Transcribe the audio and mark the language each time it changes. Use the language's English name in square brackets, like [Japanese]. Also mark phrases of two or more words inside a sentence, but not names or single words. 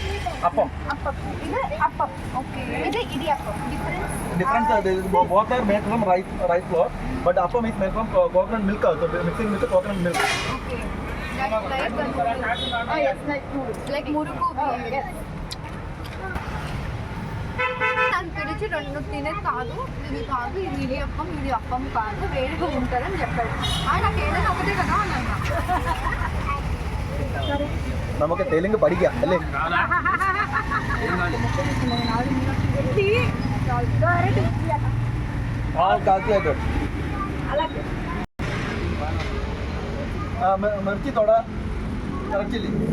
[English] Appam. Appam. This appam. Okay. This is idiyappam. Difference. Both are made from rice flour, but appam is made from coconut milk also. Mixing with the coconut milk. Okay. That's like oh yes, like noodles. Like muruku. Yes. [Telugu] నాకు పిలిచి 2 తినేది కాదు, ఇది కాదు, ఇది ఇడియప్పం, ఇది అప్పం కాదు, వేడిగా ఉంటుందని చెప్పాడు. నాకు ఏదైనా ఒకటే కదా అన్న. [Malayalam] നമുക്ക് തെലുങ്ക് പഠിക്കാം അല്ലേ? മിർച്ചി തൊട ഇറച്ചില്ലേ?